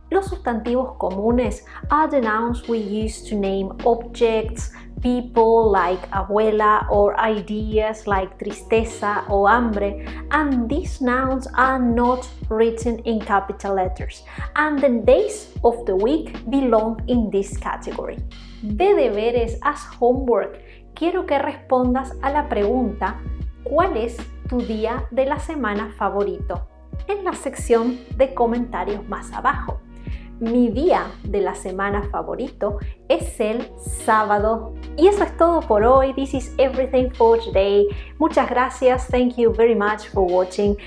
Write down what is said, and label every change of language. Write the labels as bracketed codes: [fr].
[es] Los sustantivos comunes [en] are the nouns we use to name objects, people like abuela, or ideas like tristeza or hambre, and these nouns are not written in capital letters, and the days of the week belong in this category. [es] De deberes [en] as homework, [es] quiero que respondas a la pregunta ¿cuál es tu día de la semana favorito? En la sección de comentarios más abajo. Mi día de la semana favorito es el sábado. Y eso es todo por hoy. [en] This is everything for today. [es] Muchas gracias. [en] Thank you very much for watching.